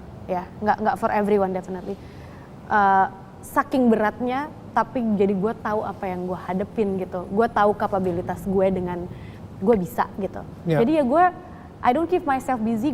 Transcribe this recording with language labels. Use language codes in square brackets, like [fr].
[id] Ya, nggak [en] for everyone definitely. [id] Saking beratnya, tapi jadi gue tahu apa yang gue hadepin gitu. Gue tahu kapabilitas gue dengan gue bisa gitu. Jadi ya gue, [en] I don't keep myself busy.